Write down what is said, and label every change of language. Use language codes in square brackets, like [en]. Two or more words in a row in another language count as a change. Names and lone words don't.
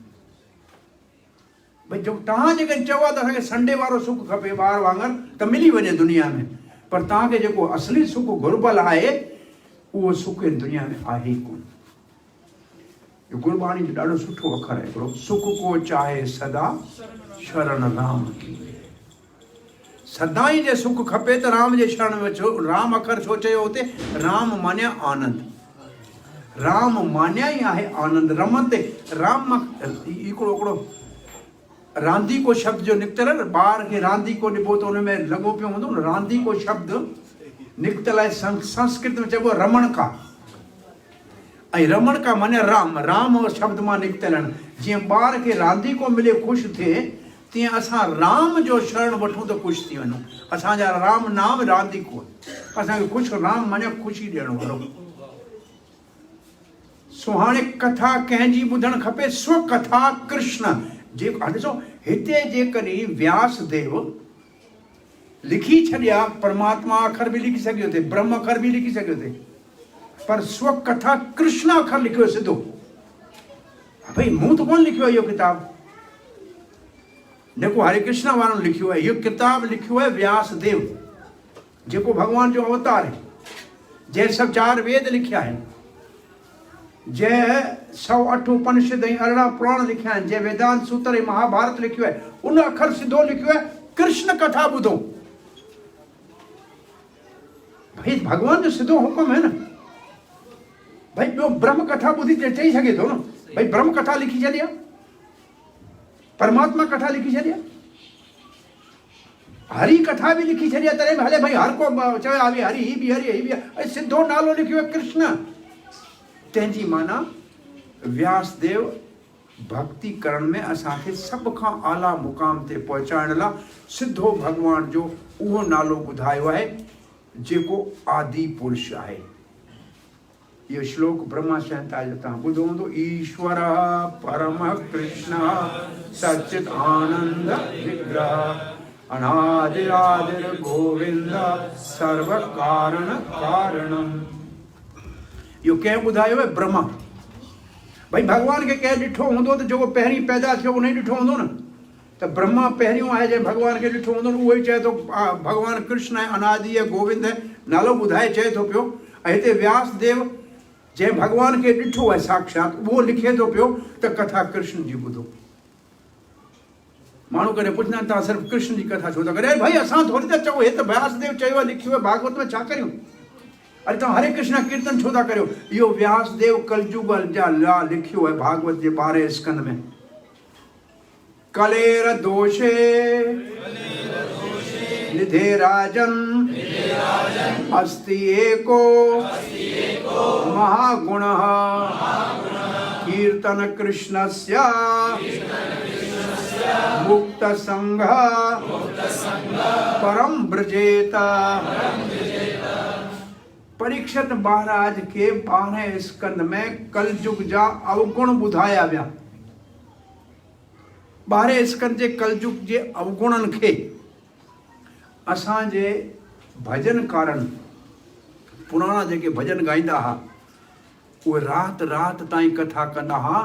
[sd] भई जो तव्हां जेकॾहिं चओ त असांखे संडे वारो सुख खपे ॿार वांगुरु त मिली वञे दुनिया में, पर तव्हांखे जेको असली सुख घुर्बल आहे उहो सुख दुनिया में आहे ई कोन। गुरबाणी जो ॾाढो सुठो अखर आहे हिकिड़ो, [hi] सुख को चाहे सदा शरण राम की। [sd] सदाई जे सुख खपे त राम जे शरण में अचो। राम अखर छो चयो हुते? राम मान्या आनंद, राम मान्या ई आहे आनंद। रमते राम हिकिड़ो रांदी को शब्द जो निकितल आहे न, ॿार खे रांदी को ॾिबो त हुन में लॻो पियो हूंदो न। रांदी को शब्द निकितल आहे, संस्कृत में चइबो आहे रमण का, ऐं रमण का माने राम, राम शब्द मां निकितल आहिनि। जीअं ॿार खे रांदी को मिले ख़ुशि थिए, तीअं असां राम जो शरण वठूं त ख़ुशि थी वञूं। असांजा राम नाम रांदी को, असांखे ख़ुशि, राम माने ख़ुशी ॾियणु वारो। सो हाणे कथा कंहिंजी ॿुधणु खपे? [sa] स्व कथा कृष्ण। [sd] जेको ॾिसो हिते जेकॾहिं व्यासदेव लिखी छॾिया, परमात्मा अखर बि लिखी सघियो थे, ब्रह्म अखर बि लिखी सघियो थे, पर [sa] स्व कथा कृष्ण [sd] अखर लिखियो सिधो। भई मूं त कोन लिखियो आहे इहो किताब, जेको हरे कृष्ण वारनि लिखियो आहे। इहो किताब लिखियो आहे व्यासदेव, जेको भॻवान जो अवतार आहे, जंहिं सभु 4 वेद लिखिया आहिनि, जंहिं 108 उपनिषद ऐं 18 पुराण लिखिया आहिनि, जंहिं वेदांत सूत्र ऐं महाभारत लिखियो आहे, उन अखर सिधो लिखियो आहे कृष्ण कथा ॿुधो। भई भॻवान जो सिधो हुकुम है न। भाई ॿियो ब्रह्म कथा ॿुधी चई सघे थो न, भाई ब्रह्म कथा लिखी छॾी आहे, परमात्मा कथा लिखी छॾी आहे, हरि कथा बि लिखी छॾी आहे। तॾहिं बि हले भाई हर को चवे हा बि हरि, ही बि हरि, ही बि, ऐं सिधो नालो लिखियो आहे कृष्ण। तंहिंजी माना व्यासदेव भक्ति करण में असांखे सभ खां आला मुक़ाम ते पहुचाइण लाइ सिधो भॻवान जो उहो नालो ॿुधायो आहे जेको आदि पुरुष आहे। इहो श्लोक ब्रह्मा संहिता जो तव्हां ॿुधो हूंदो। [sa] ईश्वर परम कृष्ण सचित आनंद विग्रह अनादिरादिर गोविंद सर्व कारण कारणम। [sd] इहो कंहिं ॿुधायो आहे? ब्रह्मा। भाई भॻवान खे कंहिं ॾिठो हूंदो त जेको पहिरीं पैदा थियो उन ई ॾिठो हूंदो न, त ब्रह्मा पहिरियों आहे जंहिं भॻवान खे ॾिठो हूंदो, उहो ई चए थो भॻवान कृष्ण आहे, अनादि आहे, गोविंद आहे, नालो ॿुधाए चए थो पियो। ऐं हिते व्यासदेव जंहिं भॻवान खे ॾिठो आहे साक्षात, उहो लिखे थो पियो त कथा कृष्ण जी ॿुधो। माण्हू कॾहिं पुछंदा आहिनि तव्हां सिर्फ़ु कृष्ण जी कथा छो था कयो? भाई असां थोरी था चऊं, हे त व्यासदेव चयो आहे, लिखियो आहे, भागवत में छा करियूं? अरे तव्हां हरे कृष्ण कीर्तन छो था करियो? इहो व्यासदेव कलयुग जा लिखियो आहे भागवत जे 12 स्कंद में। [sa] कलेर दोषे निधे राजन अस्ति एको महागुणः कीर्तन कृष्णस्य मुक्त संघ परम ब्रजेत। [sd] परीक्षित महाराज के 12 स्कंद में कलयुग जा अवगुण ॿुधाया विया। 12 स्कंद जे कलयुग जे अवगुणनि खे असांजे भजनकारनि, पुराणा जेके भजन ॻाईंदा हुआ, उहे राति राति ताईं कथा कंदा हुआ।